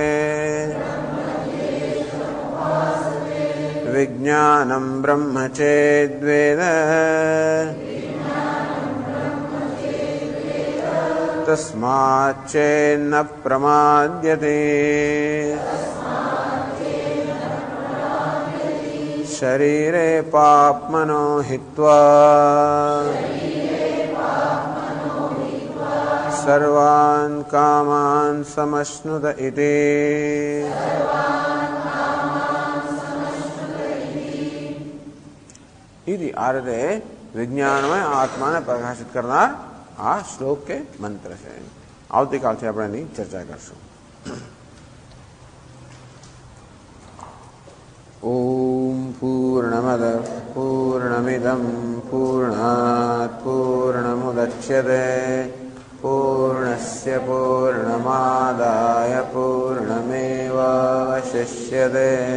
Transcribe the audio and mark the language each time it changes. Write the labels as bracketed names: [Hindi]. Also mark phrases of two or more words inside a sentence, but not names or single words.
[Sanskrit] વિજ્ઞાનમ બ્રહ્મ ચેદ્વેદ તસ્માચ્ચેન્ન પ્રમાદ્યતે. शरीरे पाप्मनो हित्वा सर्वान् कामान् समश्नुत इति। [Gujarati] ઇતિ આરતે વિજ્ઞાનમય આત્મા ને પ્રકાશિત કરનાર આ શ્લોક કે મંત્ર છે। આવતીકાલથી આપણે એની ચર્ચા કરશું। [Sanskrit] ओम पूर्णमद पूर्णमिदं पूर्णात् पूर्णमुदच्यते पूर्णस्य पूर्णमादाय पूर्णमेवावशिष्यते।